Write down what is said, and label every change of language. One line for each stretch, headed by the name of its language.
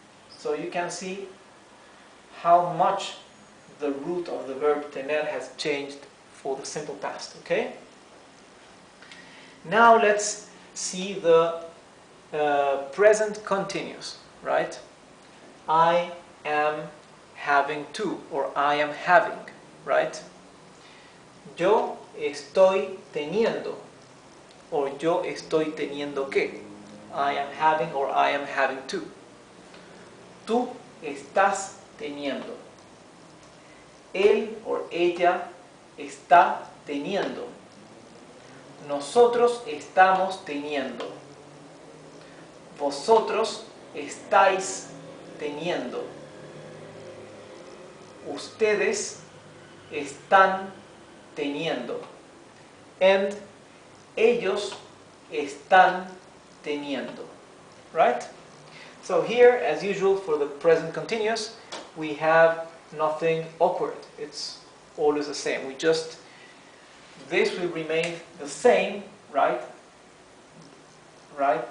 English: So you can see how much the root of the verb tener has changed for the simple past, okay? Now let's see the present continuous, right? I am having to, or I am having, right?
Spanish: Yo estoy teniendo, or yo estoy teniendo que.
English: I am having, or I am having to.
Spanish: Tú estás teniendo. Él o ella está teniendo. Nosotros estamos teniendo. Vosotros estáis teniendo. Ustedes están teniendo. And ellos están teniendo.
English: Right? So here, as usual, for the present continuous, we have nothing awkward. It's always the same. This will remain the same, right? Right?